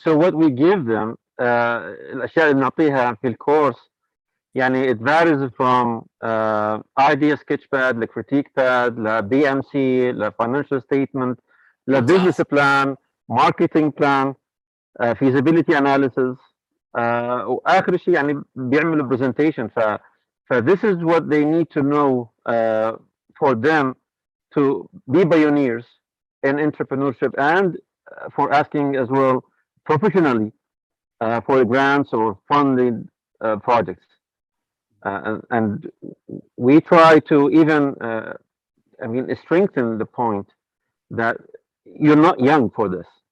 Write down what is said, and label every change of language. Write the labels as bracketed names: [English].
[English] So what we give them, [Arabic] الأشياء اللي بنعطيها في الكورس, يعني [English] it varies from idea sketchpad, ل critique pad, ل BMC, ل financial statement, ل business plan, marketing plan. feasibility analysis. [Arabic] وآخر شيء يعني بيعملوا presentation. [English] This is what they need to know for them to be pioneers in entrepreneurship, and for asking as well professionally for grants or funded projects. And we try to even, strengthen the point that you're not young for this.